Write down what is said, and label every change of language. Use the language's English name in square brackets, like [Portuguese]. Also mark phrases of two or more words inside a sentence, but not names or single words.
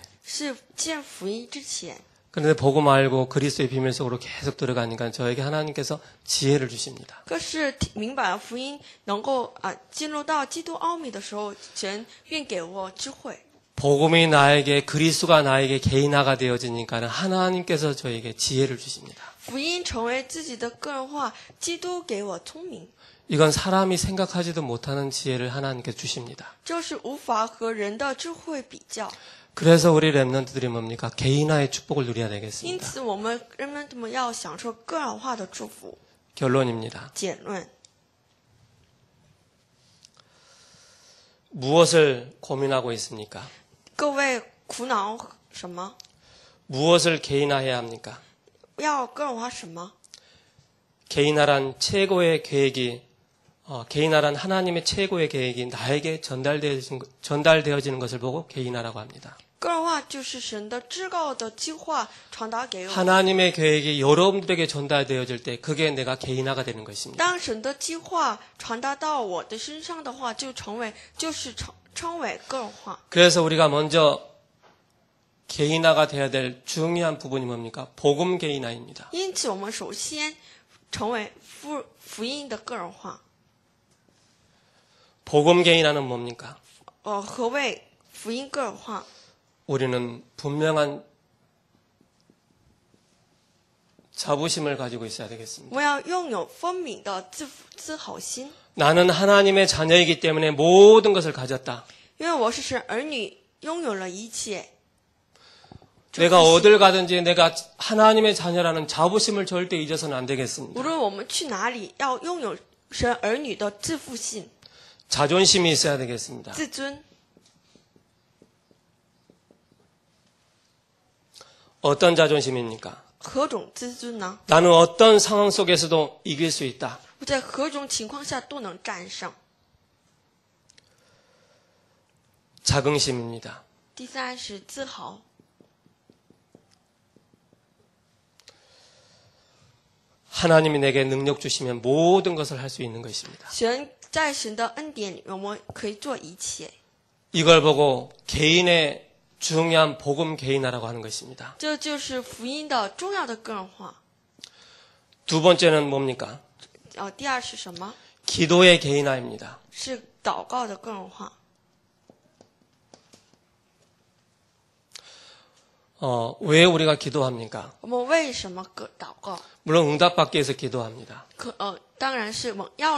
[Chinese] 是见福音之前。 [Korean] 그런데 복음 알고 그리스도의 비밀 속으로 계속 들어가니까 저에게 하나님께서 지혜를 주십니다. [Chinese] 可是明白了福音，能够进入到基督奥秘的时候，神便给我智慧。 [Korean] 복음이 나에게 그리스도가 나에게 개인화가 되어지니까 하나님께서 저에게 지혜를 주십니다. [Chinese] 福音成为自己的个人化，基督给我聪明， [Korean] 이건 사람이 생각하지도 못하는 지혜를 하나님께 주십니다. [Chinese] 这是无法和人的智慧比较。 [Korean] 그래서 우리 렘넌트들이 뭡니까? 개인화의 축복을 누려야 [Chinese] 因 [Korean] 되겠습니다. [Chinese] 此，我们人们要享受个人化的祝福。 [Korean] 결론입니다. [Chinese] 结论： [Korean] 무엇을 고민하고 있습니까? [Chinese] 各位苦恼什么？ [Korean] 무엇을 개인화해야 합니까? [Chinese] 要个人化什么？ [Korean] 개인화란 최고의 계획이 개인화란 하나님의 최고의 계획이 나에게 전달되어지는 것을 보고 개인화라고 합니다. [Chinese] 个人化就是神的至高的计划传达给我。 [Korean] 하나님의 계획이 여러분들에게 전달되어질 때 그게 내가 개인화가 되는 것입니다. [Chinese] 当神的计划传达到我的身上的话，称为个人化。 [Korean] 그래서 우리가 먼저 개인화가 돼야 될 중요한 부분이 뭡니까? 복음 개인화입니다. [Chinese] 因此，我们首先成为福音的个人化。 [Korean] 복음 개인화는 뭡니까? [Chinese] 何谓福音个人化？ [Korean] 우리는 분명한 자부심을 가지고 있어야 [Chinese] 我 [Korean] 되겠습니다. [Chinese] 们要拥有分明的自豪心， [Korean] 나는 하나님의 자녀이기 때문에 모든 것을 가졌다. [Chinese] 因为我是神儿女，拥有了一切。 [Korean] 내가 어딜 가든지 내가 하나님의 자녀라는 자부심을 절대 잊어서는 안 [Chinese] 无 [Korean] 되겠습니다. [Chinese] 论我们去哪里，要拥有神儿女的自负性、 [Korean] 자존심이 있어야 되겠습니다. [Chinese] 自尊。 [Korean] 어떤 자존심입니까? [Chinese] 何种自尊呢？ [Korean] 나는 어떤 상황 속에서도 이길 수 있다. [Chinese] 我在何种情况下都能战胜。 [Korean] 자긍심입니다. [Chinese] 第三是自豪， [Korean] 하나님이 내게 능력 주시면 모든 것을 할 수 있는 것입니다. [Chinese] 在神的恩典里，我们可以做一切。 [Korean] 이걸 보고 개인의 중요한 복음 개인화라고 하는 것입니다. [Chinese] 这就是福音的重要的个人化。 [Korean] 두 번째는 뭡니까? [Chinese] 第二是什么？ [Korean] 기도의 개인화입니다. [Chinese] 是祷告的个人化。 [Korean] 왜 우리가 기도합니까? [Chinese] 我们为什么祷告？ [Korean] 물론 응답받기 위해서 기도합니다. [Chinese] 当然是要